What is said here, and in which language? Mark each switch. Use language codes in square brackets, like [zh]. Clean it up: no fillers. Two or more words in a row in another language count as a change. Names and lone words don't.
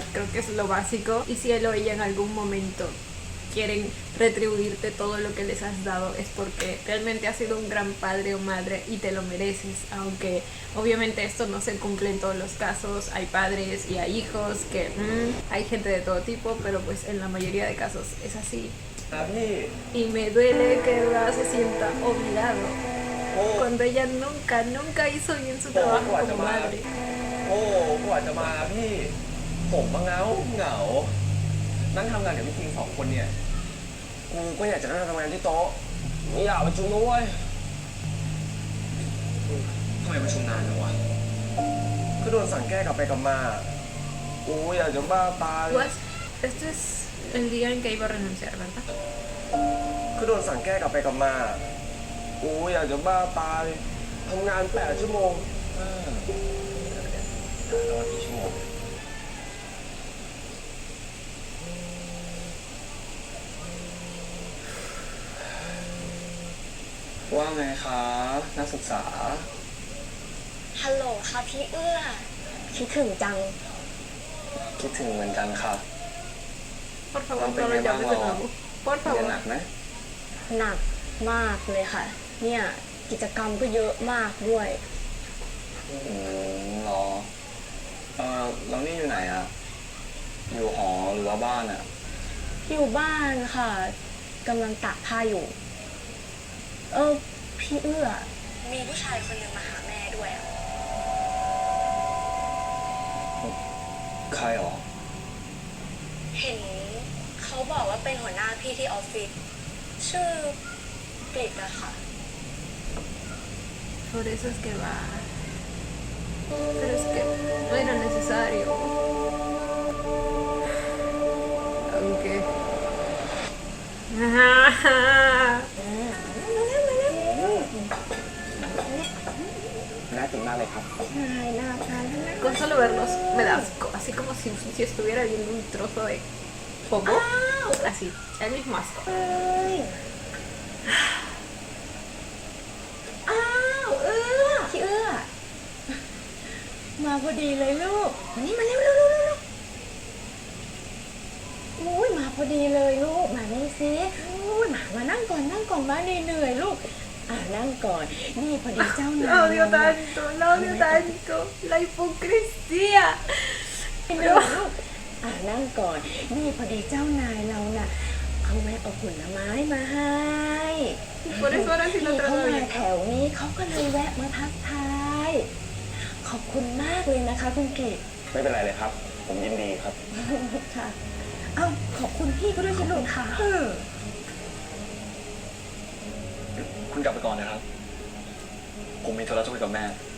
[es] Creo que es lo básico, y si él o ella en algún momento quieren retribuirte todo lo que les has dado, es porque realmente has sido un gran padre o madre y te lo mereces, aunque obviamente esto no se cumple en todos los casos. Hay padres y hay hijos que hay gente de todo tipo, pero pues en la mayoría de casos es así. [th] นะพี่ [es] Y me duele que Eva se sienta olvidado [th] โอ้ [es] cuando ella nunca hizo bien su trabajo como madre. [th] โอ้กว่าจะมาพี่ ผมมาเหงา นั่งทำงานกับพี่คิง2 คนเนี่ย กูก็อยากจะนั่งทำงานที่โต๊ะไม่อยากประชุมนะเว้ยทำไมประชุมนานจังวะก็โดนสั่งแก้กลับไปกลับมา กูอยากจะบ้าตาย [es] Pues, este es el día en que iba a renunciar, ¿verdad? [th] ก็โดนสั่งแก้กลับไปกลับมา กูอยากจะบ้าตายทำงาน8 ชั่วโมงนอนกี่ชั่วโมง ว่าไงครับนักศึกษา ฮัลโหลค่ะพี่เอื้อ คิดถึงจัง คิดถึงเหมือนกันค่ะ [es] Por favor, no lo llames de nuevo. Por [th] เรียน [es] favor. [th] หนักไหม หนักมากเลยค่ะ เนี่ยกิจกรรมก็เยอะมากด้วย รอเรานี่อยู่ไหนอะอยู่หอหรือว่าบ้านอะ อยู่บ้านค่ะกำลังตากผ้าอยู่ พี่เอื้อ มีผู้ชายคนหนึ่งมาหาแม่ด้วยอะ ใครหรอ เห็นเขาบอกว่าเป็นหัวหน้าพี่ที่ออฟฟิศชื่อกริดอะค่ะ [es] Por eso es que va. Pero es que no era necesario. Aunque. [th] น่ากินมากเลยครับ [es] Con solo verlos me da asco, así como si estuviera viendo un trozo de poco. Así, el mismo asco. [th] อ้าวเอื้อพี่เอื้อ มาพอดีเลยลูกมานี่มาเร็วอุ้ยมาพอดีเลยลูกมานี่สิอุ้ยมานั่งก่อนมาเหนื่อยลูกนั่งก่อนนี่พอดีเจ้านาย [es] Lo odio tanto, la hipocresía. [th] เหนื่อยลูกนั่งก่อนนี่พอดีเจ้านายเราน่ะเขาแวะเอาผลไม้มาให้ [es] Por eso ahora sí lo [th] เขา [es] trato [th] มา [es] bien. [th] แถวนี้เขาก็เลยแวะมาทักทายขอบคุณมากเลยนะคะคุณกิต ไม่เป็นไรเลยครับ ผมยินดีครับ ค่ะ เอ้าขอบคุณพี่ก็ด้วยสิลูกค่ะ คุณกลับไปก่อนนะครับ ผมมีธุระจะคุยกับแม่